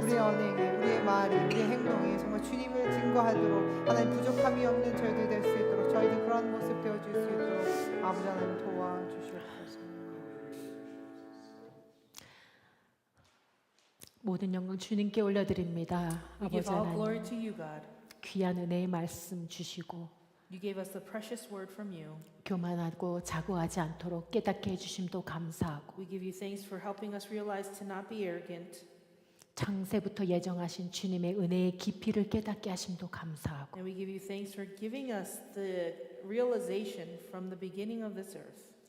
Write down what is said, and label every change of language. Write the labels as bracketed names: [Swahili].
[Korean] 우리의 언행이, 우리의 말이, 우리의 행동이 정말 주님을 증거하도록 하나님 부족함이 없는 저희들 될 수 있도록 저희들 그런 모습 되어줄 수 있도록 아버지 하나님 도와주시옵소서. 모든 영광 주님께 올려드립니다. [English] We [Korean] 아버지 [English] give all glory [Korean] 하나님, [English] to you, God. [Korean] 귀한 은혜의 말씀 주시고 [English] You gave us the precious word from you. [Korean] 교만하고 자고하지 않도록 깨닫게 해주심도 감사하고 [English] We give you thanks for helping us realize to not be arrogant. [Korean] 창세부터 예정하신 주님의 은혜의 깊이를 깨닫게 하심도 감사하고 [English] And we give you thanks for giving us the realization from the beginning of this earth.